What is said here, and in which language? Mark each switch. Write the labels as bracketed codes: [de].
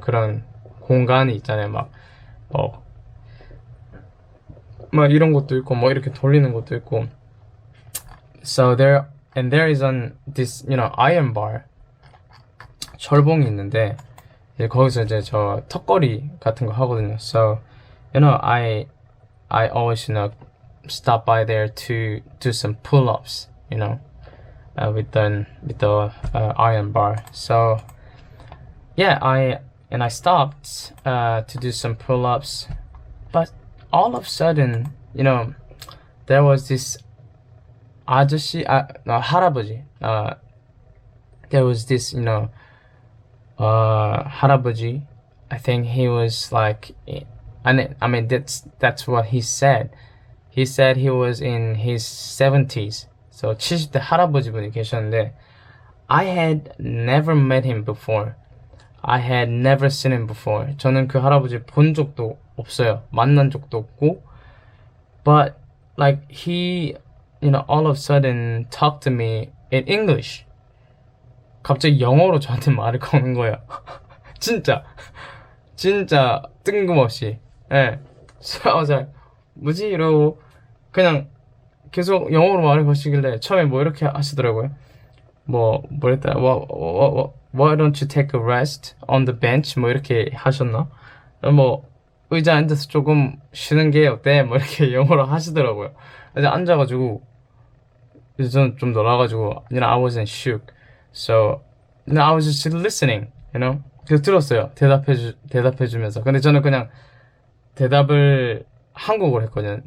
[ko] 그런 공간이 있잖아요. 막 이런 것도 있고 뭐 이렇게 돌리는 것도 있고. [en] So there is this iron bar, [ko] 철봉이 있는데 이제 거기서 이제 저 턱걸이 같은 거 하거든요. [en] So I always stop by there to do some pull-ups, with the iron bar. So yeah, I stopped to do some pull-ups, but all of a sudden, there was this 아저씨, 할아버지. There was this, 할아버지. I think he was like, I mean, that's what he said. He said he was in his 70s. So [ko] 70대 할아버지 분이 계셨는데, [en] I had never met him before. I had never seen him before. [ko] 저는 그 할아버지 본 적도 없어요. 만난 적도 없고. [en] But like he, all of a sudden talked to me in English. [ko] 갑자기 영어로 저한테 말을 거는 거예요. 진짜 뜬금없이. 예. [en] So I was like, 뭐지? [ko] 이러고 그냥 계속 영어로 말을 거시길래 처음에 뭐 이렇게 하시더라고요. 뭐랬다? [en] Why don't you take a rest on the bench? [ko] 뭐 이렇게 하셨나? 의자에 앉아서 조금 쉬는 게 어때? 뭐 이렇게 영어로 하시더라고요. 이제 앉아가지고 이제 저는 좀 놀아가지고 [en] I wasn't shook. So I was just listening, [ko] 그래서 들었어요. 대답해주면서. 근데 저는 그냥 대답을 한국어로 했거든요.